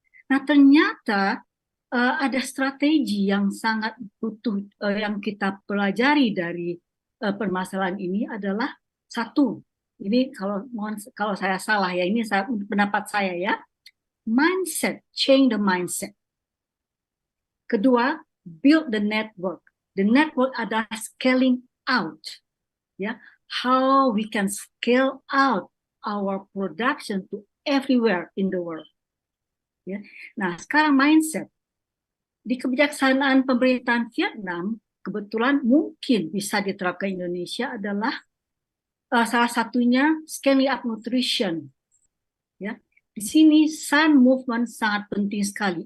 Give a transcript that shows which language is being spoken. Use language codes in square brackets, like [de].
[id] Nah, ternyata ada strategi yang sangat butuh yang kita pelajari dari permasalahan ini adalah satu, ini kalau saya salah ya, ini pendapat saya ya, mindset, [en] change the mindset. [id] Kedua, [en] build the network. The network [id] adalah [en] scaling out, ya. How we can scale out our production to everywhere in the world. [id] Ya. Nah, sekarang mindset. Di kebijaksanaan pemerintahan Vietnam, kebetulan mungkin bisa diterapkan Indonesia adalah salah satunya scaling up nutrition. Ya. Di sini Sun Movement sangat penting sekali.